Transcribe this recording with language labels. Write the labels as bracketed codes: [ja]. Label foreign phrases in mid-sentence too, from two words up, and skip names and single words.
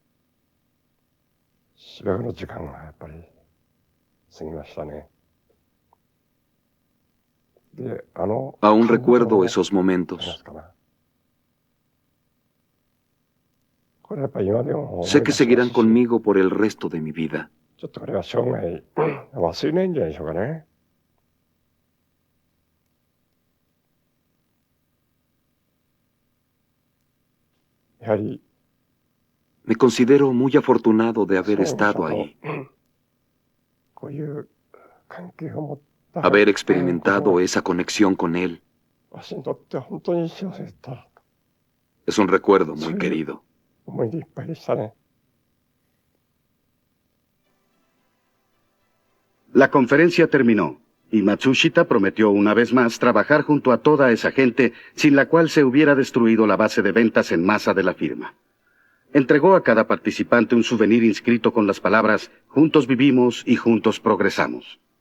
[es] Aún recuerdo esos momentos. Sé que seguirán conmigo por el resto de mi vida. [ja] ちょっとこれは生涯忘れないんじゃないでしょうかね。やはり [es] Me considero muy afortunado de haber estado ahí, [ja] こういう関係を持った [es] haber experimentado esa conexión con él. [ja] 私にとっては本当に幸せだった。 [es] Es un recuerdo muy querido. [ja] 思い出いっぱいでしたね。 [es] La conferencia terminó, y Matsushita prometió una vez más trabajar junto a toda esa gente sin la cual se hubiera destruido la base de ventas en masa de la firma. Entregó a cada participante un souvenir inscrito con las palabras "Juntos vivimos y juntos progresamos".